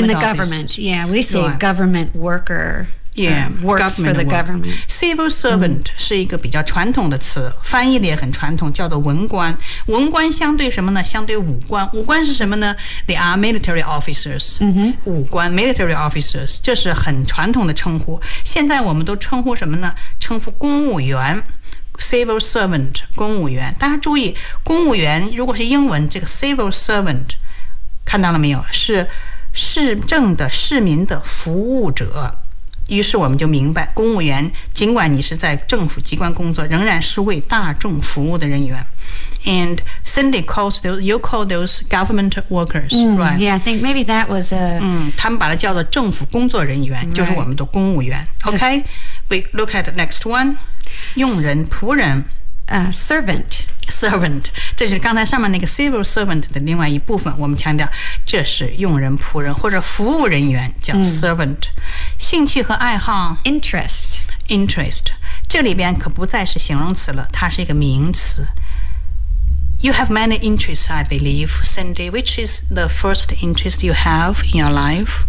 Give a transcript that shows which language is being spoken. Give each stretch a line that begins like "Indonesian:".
English: In the government, yeah, we say、right. government worker. Yeah, works for the government. Civil servant、mm.
Chinese: 是一个比较传统的词，翻译的也很传统，叫做文官。文官相对什么呢？相对武官。武官是什么呢？
English: They are military officers.、 Mm-hmm.
Chinese: 武官
English: military officers
Chinese: 这是很传统的称呼。现在我们都称呼什么呢？称呼公务员。Civil servant 公务员。大家注意，公务员如果是英文，这个 civil servant 看到了没有？是市政的市民的服务者。于是我们就明白，公务员尽管你是在政府机关工作，仍然是为大众服务的人员。
English: And Cindy calls those, you call those government workers,、 mm, right? Yeah, I think maybe that was a...
Chinese: 嗯，他们把它叫做政府工作人员、
English: right.
Chinese: 就是我们的公务员。
English: Okay, we look at the next one.
Chinese: 佣人、仆人。
English: Servant.
Chinese: Servant. 这就是刚才上面那个 civil servant 的另外一部分。我们强调这是佣人、仆人或者服务人员叫 servant。Mm. 兴趣和爱好
English: interest
Chinese: 这里边可不再是形容词了，它是一个名词。
English: You have many interests, I believe, Cindy. Which is the first interest you have in your life?